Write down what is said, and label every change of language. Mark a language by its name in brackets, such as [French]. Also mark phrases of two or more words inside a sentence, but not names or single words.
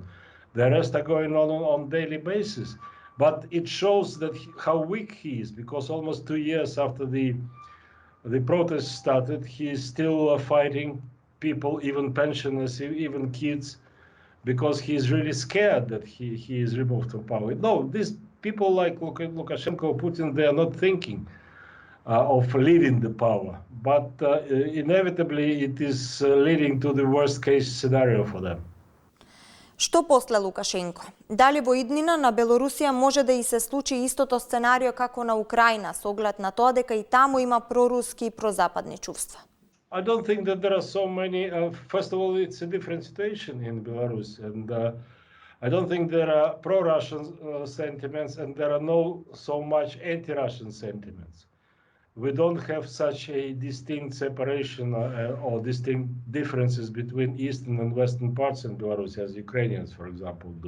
[English] The arrests are going on daily basis. But it shows that how weak he is, because almost 2 years after the protests started, he is still fighting people, even pensioners, even kids, because he is really scared that he is removed from power. No, these people like Lukashenko, Putin, they are not thinking of leaving the power, but inevitably it is leading to the worst case scenario for them. [Macedonian] Што после Лукашенко? Дали во иднина на Белорусија може да и се случи истото сценарио како на Украина, со оглед на тоа дека и таму има проруски и прозападни чувства? [English] I don't think that there are so many. First of all, it's a different situation in Belarus, and I don't think there are pro-Russian sentiments, and there are no so much anti-Russian sentiments. We don't have such a distinct separation or distinct differences between eastern and western parts in Belarus, as Ukrainians, for example, do.